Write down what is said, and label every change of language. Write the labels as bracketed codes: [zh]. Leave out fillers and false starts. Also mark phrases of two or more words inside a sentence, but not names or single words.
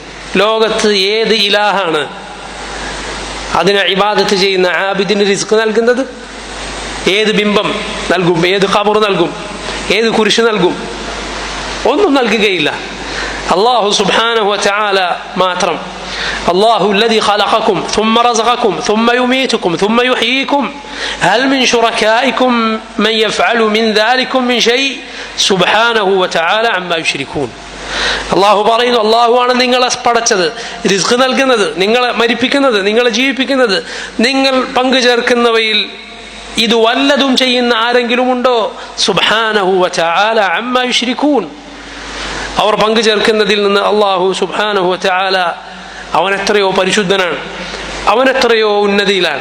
[ml] ലോകത്ത് ഏത് ഇലാഹാണ് അതിനെ ഇബാദത്ത് ചെയ്യുന്ന ആബിദിന് റിസ്ക് നൽകുന്നത്? ഏത് ബിംബം നൽകും? ഏത് ഖബർ നൽകും? ഏത് കുരിശ് നൽകും? ഒന്നും നൽകുകയില്ല. [ar] الله سبحانه وتعالى മാത്രം. അല്ലാഹു الذي خلقكم ثم رزقكم ثم يميتكم ثم يحييكم هل من شركائكم من يفعل من ذلكم من شيء سبحانه وتعالى عما يشركون. [ml] അല്ലാഹു പറയുന്നു, അല്ലാഹുവാണ് നിങ്ങളെ പടച്ചത്, റിസ്ക് നൽകുന്നത്, നിങ്ങളെ മരിപ്പിക്കുന്നത്, നിങ്ങളെ ജീവിപ്പിക്കുന്നത്. നിങ്ങൾ പങ്കു ചേർക്കുന്നവയിൽ ഇത് വല്ലതും ചെയ്യുന്ന ആരെങ്കിലും ഉണ്ടോ? [ar] سبحانه وتعالى عما يشركون. [ml] അവർ പങ്കു ചേർക്കുന്നതിൽ നിന്ന് അല്ലാഹു [ar] سبحانه وتعالى [ml] അവൻ എത്രയോ പരിശുദ്ധനാണ്, അവൻ എത്രയോ ഉന്നതിയിലാണ്.